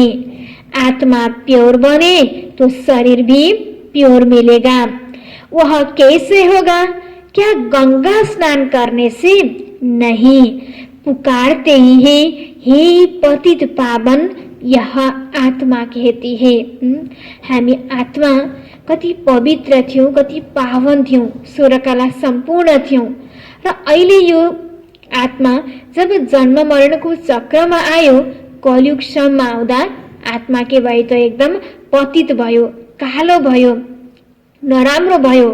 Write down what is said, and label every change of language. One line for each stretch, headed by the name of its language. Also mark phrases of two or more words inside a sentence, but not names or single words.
Hindi: आत्मा प्योर बने तो शरीर भी प्योर मिलेगा। वह कैसे होगा? क्या गंगा स्नान करने से? नहीं, पुकारते ही है हे पतित पावन, यह आत्मा कहती है।
Nepali: हामी आत्मा कति पवित्र थियौँ, कति पावन थियौँ, स्वर्गकाला सम्पूर्ण थियौँ र अहिले यो आत्मा जब जन्म मरणको चक्रमा आयो, कलियुगसम्म आउँदा आत्मा के भयो त एकदम पतित भयो, कालो भयो, नराम्रो भयो।